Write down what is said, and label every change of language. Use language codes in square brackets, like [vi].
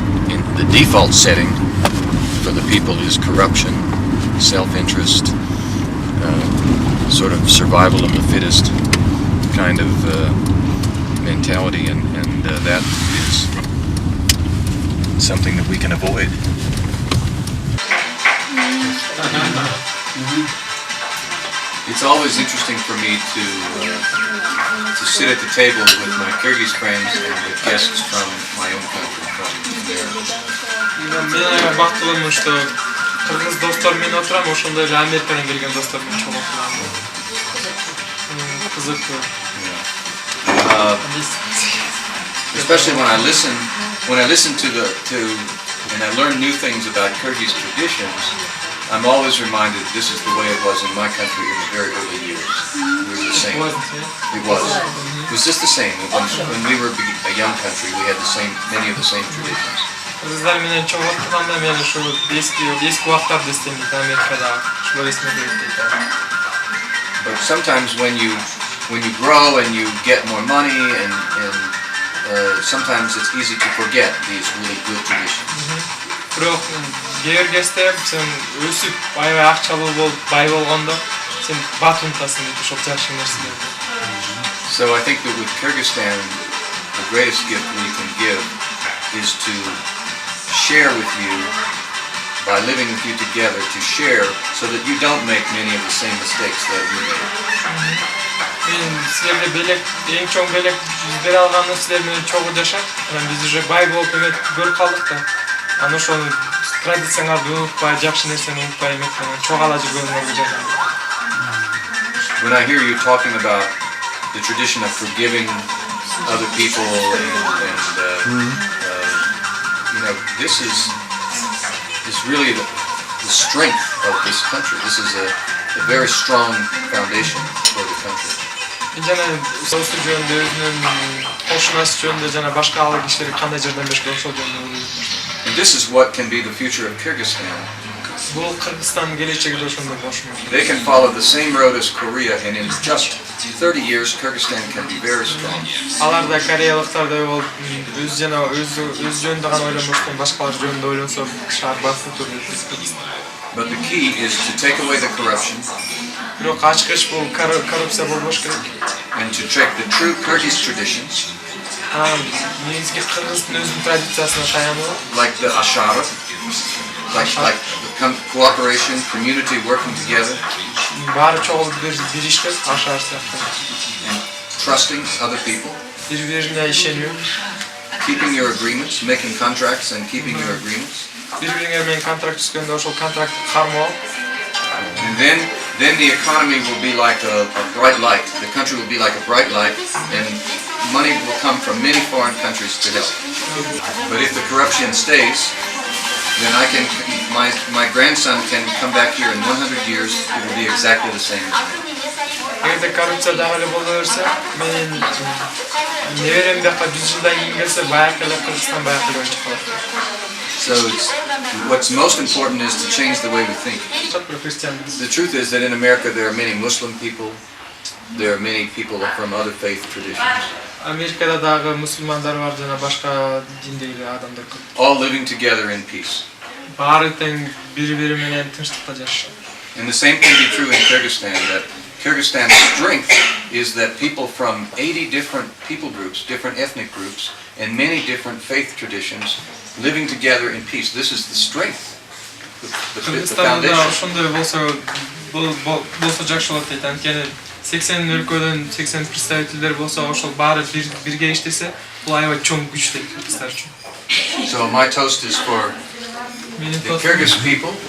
[en] In the default setting for the people is corruption, self-interest, sort of survival of the fittest kind of mentality, and that is something that we can avoid. It's always interesting for me to sit at the table with my Kyrgyz friends and with guests from my own country, from America. [ky] Мен бактылымын, [ru] что [ky] кыргыз достор менен отурам, ошондой эле Америкадан келген достор менен чогуу отурам. Кызык. [en] Especially when I listen and I learn new things about Kyrgyz traditions, I'm always reminded this is the way it was in my country in the very early years. We were the same. It was. It was just the same. When we were a young country, we had many of the same traditions. [ky] Кыргыздар менен чогуу отурганда мен ушул эски убактарды эстейм Америкада. Ушулар эсиме келет дейт. [en] But sometimes when you grow and you get more money and sometimes it's easy to forget these really good traditions. [ky] Бирок кээ бир кезде сен өсүп аябай акчалуу болуп бай болгондо сен бат унутасың дейт ошол жакшы нерселерди. [en] So I think that with Kyrgyzstan, the greatest gift we can give is to share with you, by living with you together, to share so that you don't make many of the same mistakes that we made. [ky] Мен силерге белек, эң чоң белек жүзбер алганды силер менен чогуу жашап, биз [ru] уже [ky] бай болуп эметип көрүп калдык да. Аны ошол традицияңарды унутпай, жакшы нерсени унутпай эметип чогуу ала жүргөнүңөргө жашайм. [en] When I hear you talking about the tradition of forgiving other people and this is really the strength of this country. This is a very strong foundation for the country. [ky] Жана союз жөнүндө өзүнүн кошунасы жөнүндө жана башка ал кишилерге кандай жардам беришке ошол жөнүндө ойлойм. [en] And this is what can be the future of Kyrgyzstan. [ky] Бул Кыргызстандын келечеги да ошондой болушу мүмкүн. [en] They can follow the same road as Korea, and in just 30 years, Kyrgyzstan can be very strong. [ky] Алар да кореялыктардай болуп, өз жөнүндө гана ойлонбостон башкалар жөнүндө ойлонсо шаар басып турат. [en] But the key is to take away the corruption. [ky] Бирок ачкыч бул коррупция болбош керек. [en] And to take the true Kyrgyz traditions. [ky] Негизги Кыргыздын өзүнүн традициясына таянуу. [en] Like the ashara. Like the cooperation, community working together. [ky] Баары чогулуп бириштип, ашар сыяктуу. [en] And trusting other people. [ky] Бири-бирине ишенүү. [en] Keeping your agreements, making contracts and keeping your agreements. [ky] Бири-бириңер менен контракт түзгөндө ошол контрактты кармоо. [en] And then the economy will be like a bright light. The country will be like a bright light, and money will come from many foreign countries to help. But if the corruption stays, then my grandson can come back here in 100 years. It will be exactly the same. [ky] Эгерде коррупция дагы эле боло берсе, менин неберем бияка 100 жылдан кийин келсе, баягы эле Кыргызстан баягы эле болуп калат. [en] So what's most important is to change the way we think. The truth is that in America there are many Muslim people, there are many people from other faith traditions. [ky] Америкада дагы мусулмандар бар жана башка диндеги адамдар көп. [en] All living together in peace. [ky] Баары тең бири-бири менен тынчтыкта жашашат. [en] And the same can be true in Kyrgyzstan, that Kyrgyzstan's strength is that people from 80 different people groups, different ethnic groups, and many different faith traditions living together in peace. This is the strength, the foundation. [ky] Ошондой болсо жакшы болот дейт. Анткени 80 өлкөдөн 80 представителдер болсо, ошол баары бирге иштесе, бул аябай чоң күч дейт кыргыздар үчүн. [en] So my toast is for the Kyrgyz people,